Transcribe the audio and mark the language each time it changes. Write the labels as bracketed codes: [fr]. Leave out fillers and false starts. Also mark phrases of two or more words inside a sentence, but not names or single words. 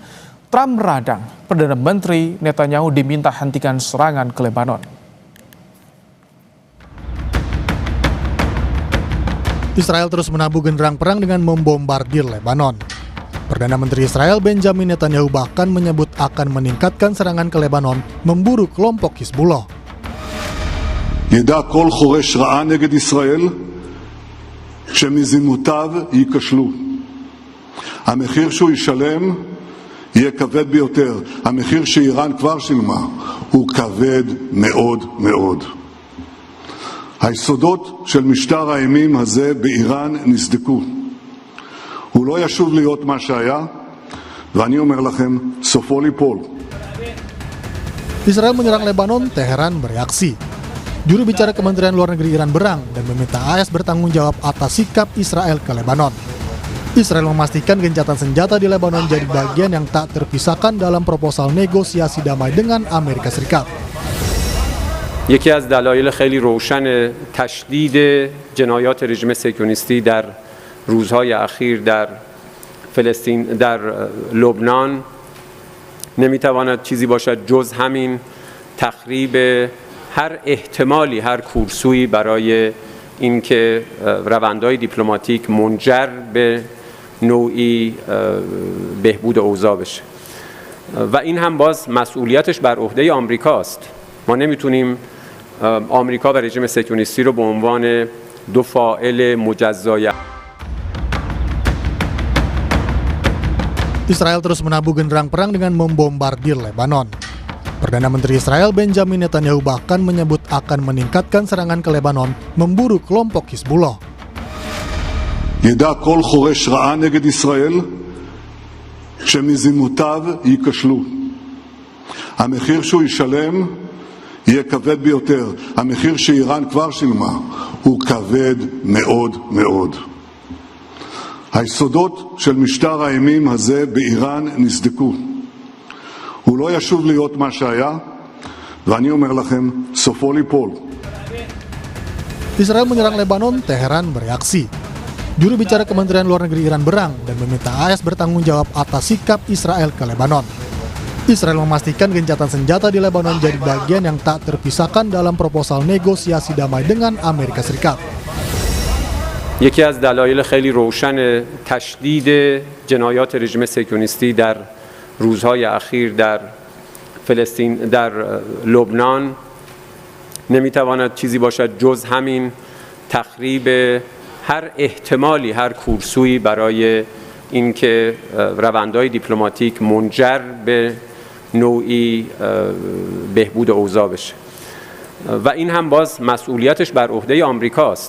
[id] Trump meradang, Perdana Menteri Netanyahu diminta hentikan serangan ke Lebanon. Israel terus menabuh genderang perang dengan membombardir Lebanon. Perdana Menteri Israel Benjamin Netanyahu bahkan menyebut akan meningkatkan serangan ke Lebanon, memburu kelompok Hizbullah. [he] ידע כל חורש רעה נגד ישראל שמזימותיו ייכשלו. המחיר שהוא ישלם יהיה כבד ביותר. המחיר שאיראן כבר שילמה הוא כבד מאוד מאוד. היסודות של משטר האימים הזה באיראן נסדקו. הוא לא ישוב להיות מה שהיה, ואני אומר לכם, סופו ליפול. [id] Israel menyerang Lebanon, Teheran bereaksi. Juru bicara Kementerian Luar Negeri Iran berang dan meminta AS bertanggung jawab atas sikap Israel ke Lebanon. Israel memastikan gencatan senjata di Lebanon jadi bagian yang tak terpisahkan dalam proposal negosiasi damai dengan Amerika Serikat. [fa] یکی از دلایل خیلی روشن تشدید جنایات رژیم صهیونیستی در روزهای اخیر در فلسطین در لبنان نمیتواند چیزی باشد جز همین تخریب هر احتمالی هر کورسویی برای اینکه روندهای دیپلماتیک منجر به نوعی بهبود اوضاع بشه و این هم باز مسئولیتش بر عهده آمریکاست. ما نمیتونیم آمریکا و رژیم صهیونیستی رو به عنوان دو فاعل مجزای. [id] Israel terus menabuh genderang perang dengan membombardir Lebanon. Perdana Menteri Israel Benjamin Netanyahu bahkan menyebut akan meningkatkan serangan ke Lebanon, memburu kelompok Hizbullah. [he] ידע כל חורש רעה נגד ישראל שמזימותיו ייכשלו. המחיר שהוא ישלם יהיה כבד ביותר. המחיר שאיראן כבר שילמה הוא כבד מאוד מאוד. היסודות של משטר האימים הזה באיראן נסדקו. הוא לא ישוב להיות מה שהיה, ואני אומר לכם, סופו ליפול. [id] Israel menyerang Lebanon, Teheran bereaksi. Juru bicara Kementerian Luar Negeri Iran berang dan meminta AS bertanggung jawab atas sikap Israel ke Lebanon. Israel memastikan gencatan senjata di Lebanon jadi bagian yang tak terpisahkan dalam proposal negosiasi damai dengan Amerika Serikat. [fa] یکی از دلایل خیلی روشن تشدید جنایات رژیم صهیونیستی در روزهای اخیر در فلسطین در لبنان نمیتواند چیزی باشد جز همین تخریب هر احتمالی هر کورسویی برای اینکه روندهای دیپلماتیک منجر به نوعی بهبود اوضاع بشه و این هم باز مسئولیتش بر عهده آمریکاست.